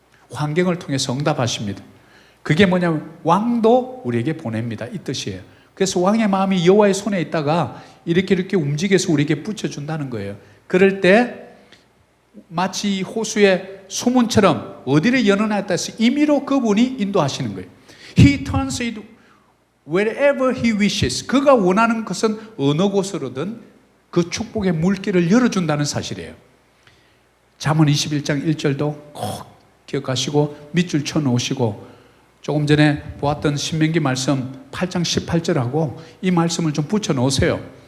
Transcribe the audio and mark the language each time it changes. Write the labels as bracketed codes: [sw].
[ko] 환경을 통해서 응답하십니다. 그게 뭐냐면 왕도 우리에게 보냅니다. 이 뜻이에요. 그래서 왕의 마음이 여호와의 손에 있다가 이렇게 움직여서 우리에게 붙여준다는 거예요. 그럴 때 마치 호수의 수문처럼 어디를 여느냐에 따라서 임의로 그분이 인도하시는 거예요. [en] He turns it wherever he wishes. [ko] 그가 원하는 것은 어느 곳으로든 그 축복의 물길을 열어준다는 사실이에요. 잠언 21장 1절도 꼭 기억하시고 밑줄 쳐놓으시고, 조금 전에 보았던 신명기 말씀 8장 18절하고 이 말씀을 좀 붙여놓으세요.